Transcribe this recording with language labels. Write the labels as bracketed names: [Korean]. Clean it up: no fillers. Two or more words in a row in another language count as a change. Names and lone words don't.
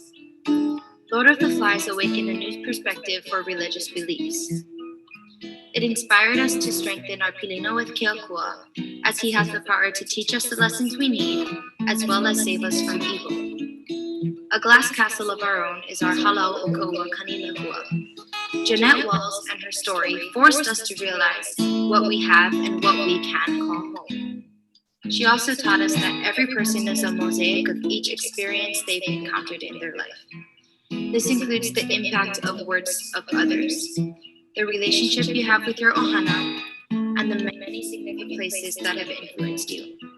[English] Lord of the Flies awakened a new perspective for religious beliefs. It inspired us to strengthen our pilino with Keakua, as he has the power to teach us the lessons we need, as well as save us from evil. A glass castle of our own is our halau o kaua kanilahua. Jeanette Walls and her story forced us to realize what we have and what we can call home. She also taught us that every person is a mosaic of each experience they've encountered in their life. This includes the impact of words of others, the relationship you have with your ohana, and the many significant places that have influenced you.